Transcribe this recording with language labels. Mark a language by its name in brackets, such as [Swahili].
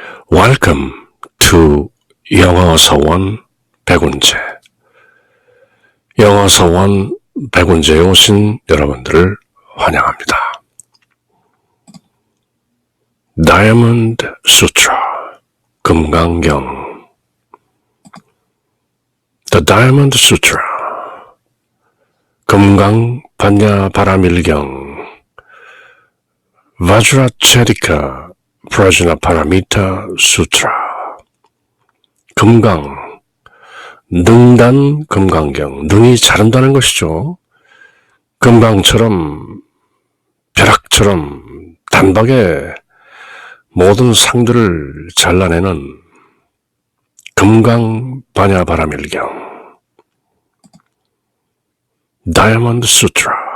[English] Welcome to 영어서원 백운재. [Korean] 영어서원 백운재에 오신 여러분들을 환영합니다. [English] Diamond Sutra, 금강경. The Diamond Sutra, 금강 반야 바라밀경, Vajracharika Prajna Paramita Sutra. [Korean] 금강, 능단 금강경, 능이 자른다는 것이죠. 금강처럼, 벼락처럼 단박에 모든 상들을 잘라내는 금강 반야 바라밀경, 다이아몬드 수트라.